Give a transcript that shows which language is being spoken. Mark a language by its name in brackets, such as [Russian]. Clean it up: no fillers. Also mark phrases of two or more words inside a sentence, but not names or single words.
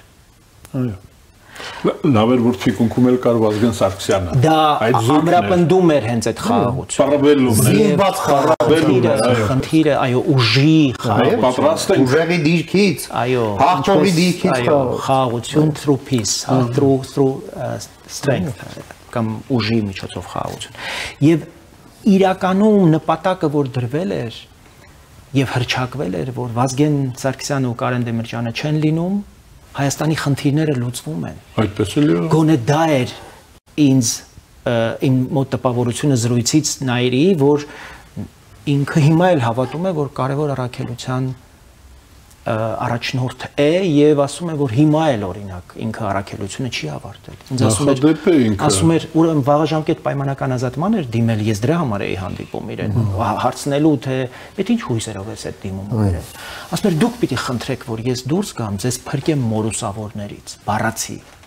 [Armenian] Այո։ Լավ էր որ թիկունքում էլ կար Վազգեն Սարգսյանը։ Դա ամրապնդում էր հենց այդ խաղաղությունը։ Խնդիրը, այո, ուժի խաղաղություն, պատրաստ են ուժերի դիրքից, այո, հաղթողի դիրքից խաղաղություն [English] through peace, through strength [Armenian] կամ ուժի միջոցով խաղաղություն։ Եվ իրականում նպատակը որ դրվել էր եւ հրճակվել էր, որ Վազգեն Սարգսյանը ու Կարեն Դեմիրճյանը չեն լինում, Հայաստանի խնդիրները լուծվում են։ Այդպես էլ է։ Գոնե դա էր իմ մոտ տպավորությունը զրույցից Նաիրի, որ ինքը հիմա էլ հավատում է, որ կարևոր առաքելության առաջնորդ է եւ ասում է, որ հիմա էլ օրինակ ինքը առաքելությունը չի ավարտել։ Ինձ ասում էր, ուրեմն վաղաժամկետ պայմանական ազատման էր դիմել, ես դրա համար էի հանդիպում իրեն, հարցնելու թե այդ ինչ հույսերով ես այդ դիմում իրեն։ Ասում էր դուք պիտի խնդրեք, որ ես դուրս գամ, ձեզ փրկեմ մորուսավորներից, բառացի։